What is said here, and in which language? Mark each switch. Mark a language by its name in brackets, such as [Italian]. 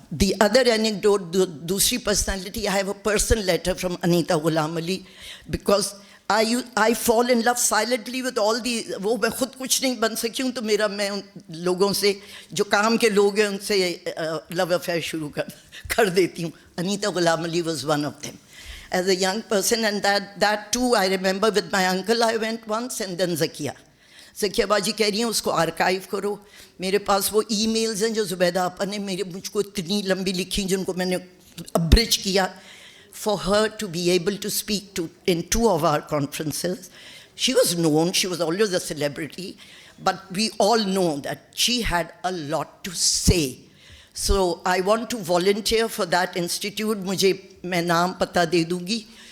[English] The other anecdote, दूसरी personality, I have a personal letter from Anita Ghulam Ali because I fall in love silently with all the, [Hindi] वो मैं खुद कुछ नहीं बन सकी हूँ, तो मैं उन लोगों से जो काम के लोग हैं उनसे love affair शुरू कर देती हूँ. [English] Anita Ghulam Ali was one of them. As a young person, and that too I remember with my uncle I went once, and then Zakia [Hindi] बाजी कह रही हैं उसको आर्काइव करो. मेरे पास वो ईमेल्स हैं जो ज़ुबैदा आपा ने मुझको इतनी लंबी लिखी, जिनको मैंने अब्रिज किया. [English] For her to be able to speak in 2 of our conferences, she was known, she was always a celebrity, but we all know that she had a lot to say. So I want to volunteer for that institute. [Hindi] मैं नाम पता दे दूँगी.